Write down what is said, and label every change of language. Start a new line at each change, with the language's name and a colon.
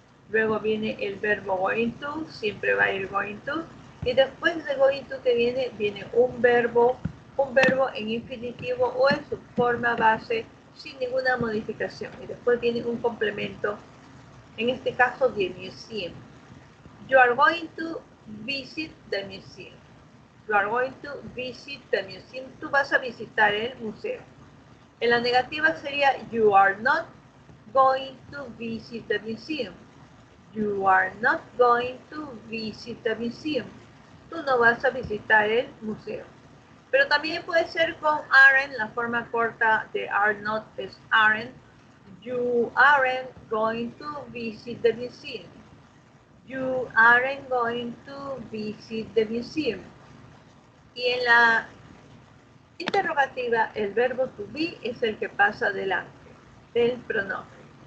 Spanish: Luego viene el verbo going to, siempre va a ir going to. Y después de going to que viene un verbo en infinitivo o en su forma base sin ninguna modificación. Y después viene un complemento, en este caso de museum.
English: You are going to visit the museum. You are going to visit the museum.
Spanish: Tú vas a visitar el museo. En la negativa sería
English: you are not going to visit the museum. You are not going to visit the museum.
Spanish: Tú no vas a visitar el museo. Pero también puede ser con aren't, la forma corta de are not es aren't.
English: You aren't going to visit the museum. You aren't going to visit the museum.
Spanish: Y en la interrogativa, el verbo to be es el que pasa delante del pronombre.